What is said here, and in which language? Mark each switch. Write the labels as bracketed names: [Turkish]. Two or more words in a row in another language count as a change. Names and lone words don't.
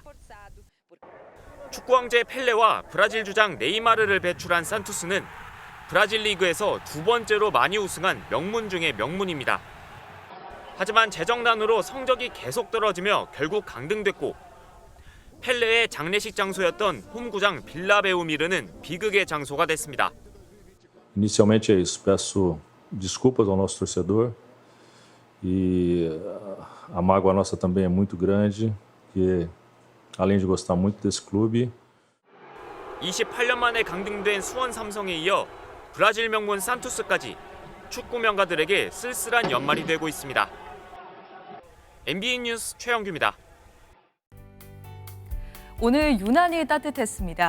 [Korean] 축구 왕제 펠레와 브라질 주장 네이마르를 배출한 산투스는 브라질 리그에서 2번째로 많이 우승한 명문 중의 명문입니다. 하지만 재정난으로 성적이 계속 떨어지며 결국 강등됐고 펠레의 장례식 장소였던 홈구장 빌라베우미르는 비극의 장소가 됐습니다. [Portuguese] Inicialmente é isso. Peço desculpas ao nosso torcedor e a mágoa nossa também é muito grande, que além de gostar muito desse clube. [Korean] 28년 만에 강등된 수원 삼성에 이어 브라질 명문 산투스까지 축구 명가들에게 쓸쓸한 연말이 되고 있습니다. MBN 뉴스 최영규입니다. 오늘 유난히 따뜻했습니다.